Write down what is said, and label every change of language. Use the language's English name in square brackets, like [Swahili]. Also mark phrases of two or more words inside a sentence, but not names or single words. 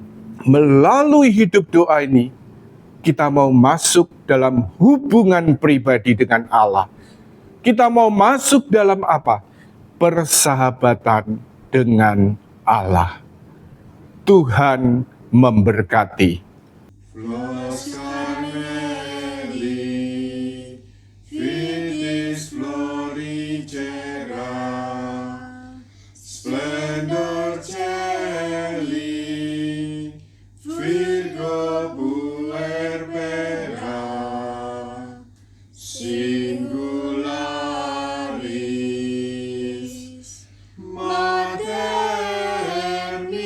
[Indonesian] Melalui hidup doa ini, kita mau masuk dalam hubungan pribadi dengan Allah. Kita mau masuk dalam apa? Persahabatan dengan Allah. Tuhan memberkati. [Latin] Flores Carmeli, Vitis Florigera, Splendor Celi, Virgo Puerbera, Singularis, Mater